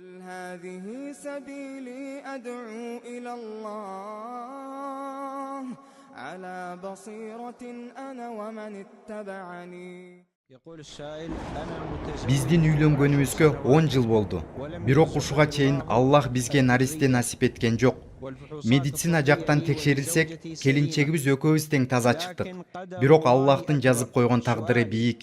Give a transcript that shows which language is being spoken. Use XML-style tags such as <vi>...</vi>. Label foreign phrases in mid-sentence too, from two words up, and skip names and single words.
<ar>هذه سبيلي أدعو إلى الله على بصيرة أنا ومن اتبعني.</ar> <ky>Биздин үйлөнгөнүбүзгө 10 жыл болду. Бирок ушуга чейин Аллах бизге наристе насип эткен жок. Медицина жактан текшерилсек, келинчегибиз экөөбүз тең таза чыктык. Бирок Аллахтын жазып койгон тагдыры бийик.</ky>